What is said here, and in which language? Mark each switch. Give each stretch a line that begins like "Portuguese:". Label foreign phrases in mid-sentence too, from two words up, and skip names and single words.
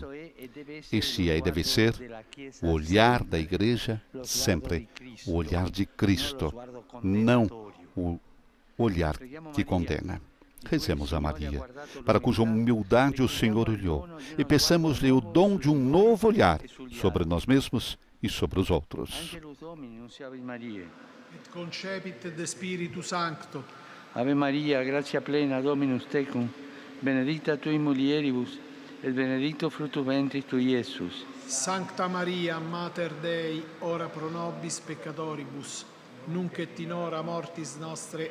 Portuguese: Este é e deve ser o olhar da igreja, sempre o olhar de Cristo, não o olhar que condena. Rezemos a Maria, para cuja humildade o Senhor olhou, e peçamos-lhe o dom de um novo olhar sobre nós mesmos e sobre os outros.
Latin: Et concepit de Spiritu Sancto. Ave Maria, gratia plena, Dominus tecum, benedicta tui mulieribus, et benedictus fructus ventris tui, Iesus. Sancta Maria, Mater Dei, ora pro nobis peccatoribus, nunc et in hora mortis nostre.